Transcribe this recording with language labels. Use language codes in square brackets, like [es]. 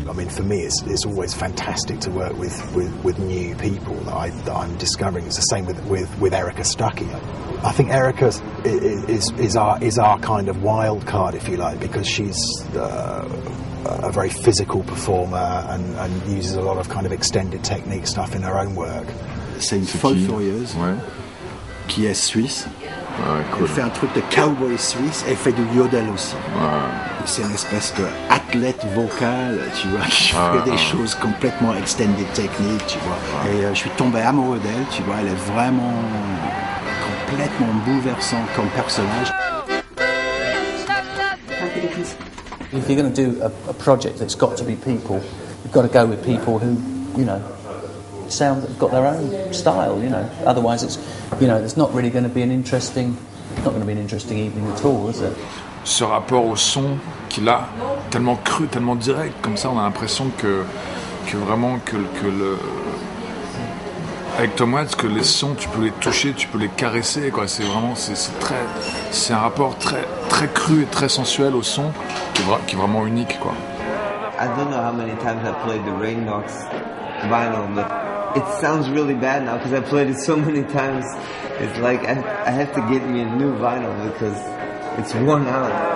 [en] For me, it's always fantastic to work with new people that I'm discovering. It's the same with Erica Stuckey. I think Erica is our kind of wild card, if you like, because she's a very physical performer and uses a lot of kind of extended technique stuff in her own work. [fr] C'est une folle furieuse. Ouais. qui est suisse. Ouais, cool. Il fait un truc de cowboy suisse et il fait du yodel aussi. C'est une espèce d'athlète vocal, tu vois, qui fait des choses complètement extended technique, tu vois. Et je suis tombé amoureux d'elle, tu vois, elle est vraiment complètement bouleversante comme personnage. [en] If you're going to do a project that's got to be people, you've got to go with people who, you know, have got their own style, you know. Otherwise, it's, you know, it's not really going to be an interesting evening at all, is it? [fr] Ce rapport au son qu'il a, tellement cru, tellement direct, comme ça, on a l'impression que vraiment que le avec Tom Waits, que les sons, tu peux les toucher, tu peux les caresser, quoi. C'est vraiment, c'est un rapport très cru et très sensuel au son qui est vraiment unique, quoi. [en] I don't know how many times I played the Rain Dogs vinyl, but it sounds really bad now because I played it so many times. It's like I have to get me a new vinyl because it's worn out.